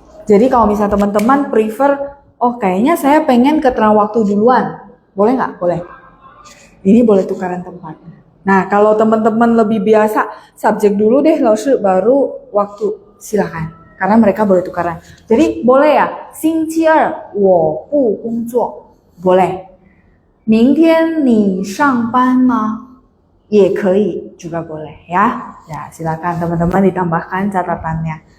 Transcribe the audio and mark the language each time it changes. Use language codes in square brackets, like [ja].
[id] Jadi kalau misalnya teman-teman prefer, oh kayaknya saya pengen keterangan waktu duluan. Boleh nggak? Boleh. Ini boleh tukaran tempat. Nah, kalau teman-teman lebih biasa, subjek dulu deh, lalu baru waktu. Silakan. Karena mereka boleh tukaran. Jadi boleh ya, [zh] 星期二我不工作. Boleh. 明天你上班吗? 也可以, [id] juga boleh ya. Ya, silakan teman-teman ditambahkan catatannya.